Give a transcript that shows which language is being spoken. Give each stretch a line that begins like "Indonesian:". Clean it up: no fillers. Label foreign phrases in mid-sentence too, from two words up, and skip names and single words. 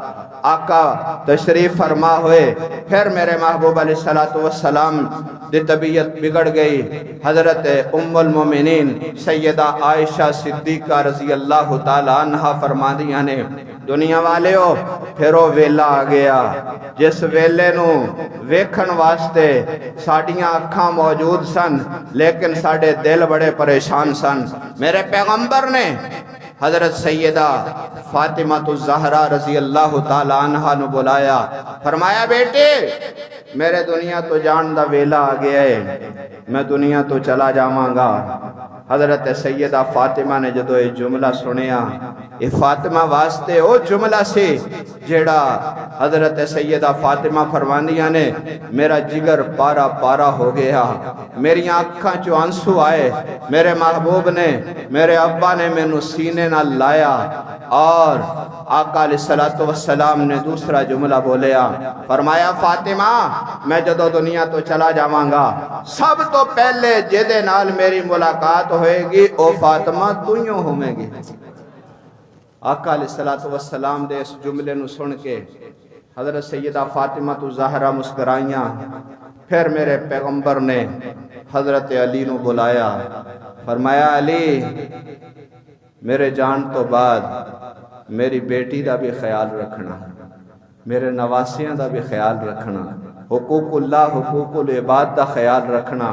Punjabi: آقا تشریف فرما ہوئے، پھر میرے محبوب علیہ السلام دی طبیعت بگڑ گئی۔ حضرت ام المومنین سیدہ عائشہ صدیقہ
Arabic: رضی اللہ تعالیٰ عنہ
Punjabi: فرما دیا نے، دنیا والے ہو پھرو ویلا آ گیا جس ویلے نو ویکھن واسطے ساڑیاں اکھاں موجود سن، لیکن ساڑے دل بڑے پریشان سن۔ میرے پیغمبر نے حضرت سیدہ فاطمہ الزہرا
Arabic: رضی اللہ تعالیٰ عنہ
Punjabi: نو بلایا، فرمایا بیٹے میرے دنیا تو جان دا ویلا آ گیا ہے، میں دنیا تو چلا جاواں گا۔ حضرت سیدہ فاطمہ نے جدو یہ جملہ سنیا، یہ فاطمہ واسطے او جملہ سے جیڑا حضرت سیدہ فاطمہ فرماندیاں نے میرا جگر پارا پارا ہو گیا، میری آنکھاں چو آنسو آئے، میرے محبوب نے میرے ابا نے میں نو سینے نہ لایا، اور آقا علیہ السلام نے دوسرا جملہ بولیا، فرمایا فاطمہ میں جدو دنیا تو چلا جاواں گا، سب تو پہلے جدے نال میری ملاقات ہوئے گی او فاطمہ تُویوں ہوئے گی۔ آقا علیہ السلام دے اس جملے نو سن کے حضرت سیدہ فاطمہ الزہرا مسکرائیاں، پھر میرے پیغمبر نے حضرت علی نو بلایا، فرمایا علی میرے جان تو بعد میری بیٹی دا بھی خیال رکھنا، میرے نواسیاں دا بھی خیال رکھنا،
Arabic: حقوق اللہ حقوق العباد
Punjabi: دا خیال رکھنا۔